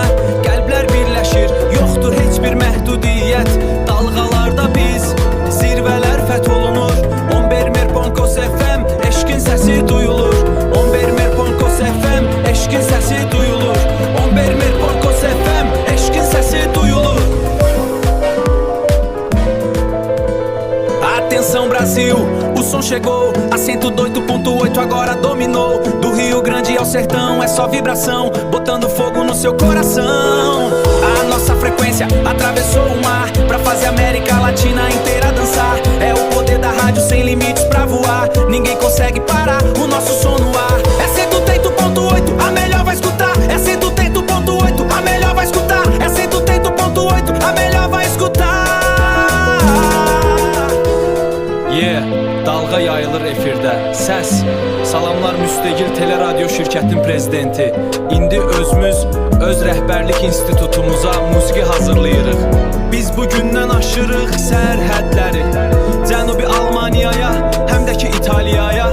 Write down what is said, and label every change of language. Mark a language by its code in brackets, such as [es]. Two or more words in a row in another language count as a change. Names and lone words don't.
[az] Qəlblər birləşir, yoxdur heç bir məhdudiyyət. Dalğalarda biz, zirvələr fəth olunur. 11 Merponkos FM, eşqin səsi duyulur. 11 Merponkos FM, eşqin səsi duyulur. 11 Merponkos FM, eşqin səsi duyulur. [pt] Atenção Brasil, o som chegou a 108.8, agora dominou. Do Rio Grande ao sertão é só vibração, botando fogo no seu coração. A nossa frequência atravessou o mar pra fazer a América Latina inteira dançar. É o poder da rádio sem limites pra voar, ninguém consegue parar o nosso som no ar. É 108.8, a melhor vai escutar. É 108.8, a melhor vai escutar. É 108.8, a melhor vai escutar. [az] Dalğa yayılır efirdə, səs. Salamlar Müstəqil Teleradyo şirkətinin prezidenti. İndi özümüz öz rəhbərlik institutumuza musiqi hazırlayırıq. Biz bugündən aşırıq sərhədləri, Cənubi Almaniyaya, həm də ki İtaliyaya.